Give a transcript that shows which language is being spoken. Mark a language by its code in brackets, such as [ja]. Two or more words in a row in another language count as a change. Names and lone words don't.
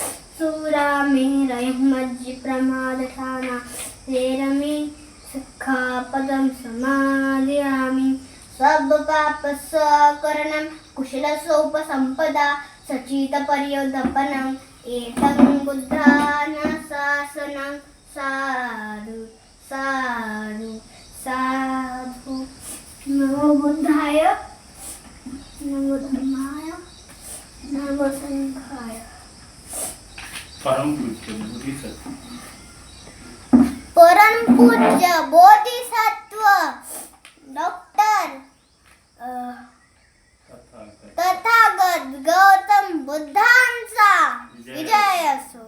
[pi] सुरामेरयमज्जिप्रमादठाना वेरमि सिक्खापदं समाधियामि सर्वपापस्वकरणं कुशलसोपसम्पदा सचितपर्योदपनम् एतं बुद्धानुशासनं साधु साधु साधु नमो बुद्धाय नमो धर्माय नमो संघाय। [mr] परम पूज्य बोधिसत्व डॉक्टर तथागत गौतम बुद्धांचा विजय असो।